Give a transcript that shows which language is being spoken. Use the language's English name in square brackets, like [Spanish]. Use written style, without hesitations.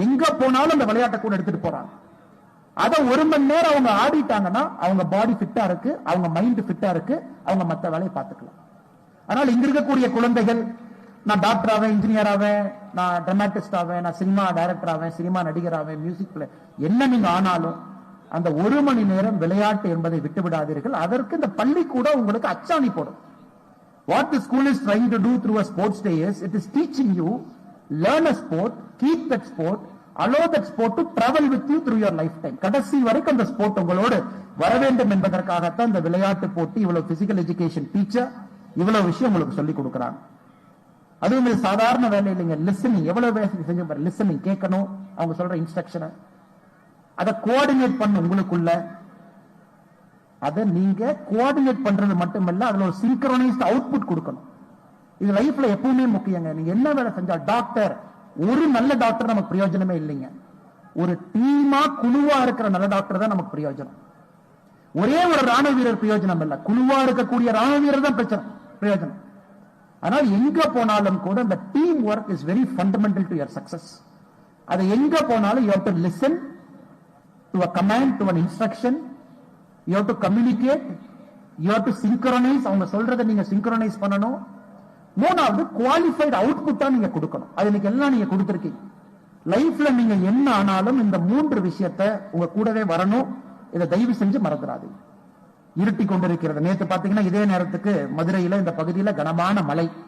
[Tamil] எங்க போனாலும் அந்த விளையாட்டை கூட எடுத்துட்டு போறாங்க. அதை 1 மணி நேரம் அவங்க ஆடிட்டாங்கன்னா அவங்க பாடி ஃபிட்டா இருக்கு, அவங்க மைண்ட் ஃபிட்டா இருக்கு, அவங்க மத்த வேலையை பார்த்துக்கலாம். அதனால இங்க இருக்கக்கூடிய குழந்தைகள், நான் டாக்டர் ஆவேன், இன்ஜினியர் ஆவேன், நான் டிராமாட்டிஸ்ட் ஆவேன், நான் சினிமா டைரக்டர் ஆவேன், சினிமா நடிகர் ஆவேன், மியூசிக் பிளே, என்ன நீங்க ஆனாலும் அந்த 1 மணி நேரம் விளையாட்டு என்பதை விட்டு விடாதீர்கள். அதற்கு இந்த பள்ளி கூட உங்களுக்கு அச்சாணி போடும். [English] What the school is trying to do through a sports day is, it is teaching you, learn a sport, keep that sport, allow that sport to travel with you through your lifetime. [Tamil] கடைசி வரைக்கும் அந்த sport உங்களோடு வர வேண்டும் என்பதற்காகத்தான் இந்த விளையாட்டு போட்டி, இவ்வளவு பிசிக்கல் எஜுகேஷன் டீச்சர் இவ்வளவு விஷயம் உங்களுக்கு சொல்லி கொடுக்குறாங்க. அதுவும் இது சாதாரண வேலை இல்லைங்க. லிசனிங் எவ்வளவு வேலை செஞ்சு பாரு. லிசனிங் கேட்கணும், அவங்க சொல்ற இன்ஸ்ட்ரக்ஷனை அதை கோஆர்டினேட் பண்ண உங்களுக்குள்ள, அதை நீங்க கோஆர்டினேட் பண்றது மட்டுமல்ல, அதுல ஒரு சிங்க்ரோனைஸ்ட் அவுட்புட் கொடுக்கணும். இது லைஃப்ல எப்பவுமே முக்கியங்க. நீங்க என்ன வேலை செஞ்சா, டாக்டர், ஒரு நல்ல டாக்டர் நமக்கு பிரயோஜனமே இல்லைங்க. ஒரு டீமா குழுவா இருக்கிற நல்ல டாக்டர் தான் நமக்கு பிரயோஜனம். ஒரே ஒரு ராணுவ வீரர் பிரயோஜனம் இல்ல, குழுவா இருக்கக்கூடிய ராணுவ வீரர் தான் பிரயோஜனம். ஆனால் எங்க போனாலும் கூட இந்த [English] Team work is very fundamental to your success. [Tamil] அது எங்க போனாலும் [English] You have to listen to a command, to an instruction, you have to communicate, you have to synchronize. [Tamil] அவங்க சொல்றதை நீங்க synchronize பண்ணணும். மூணாவது குவாலிஃபைட் அவுட்புட்டா நீங்க கொடுக்கணும். அது இன்னைக்கு எல்லாம் நீங்க கொடுத்திருக்கீங்க. லைஃப்ல நீங்க என்ன ஆனாலும் இந்த 3 விஷயத்தை உங்க கூடவே வரணும். இதை தயவு செஞ்சு மறந்துடாதீங்க. இருட்டி கொண்டிருக்கிறது. நேற்று பாத்தீங்கன்னா இதே நேரத்துக்கு மதுரையில இந்த பகுதியில கனமான மழை.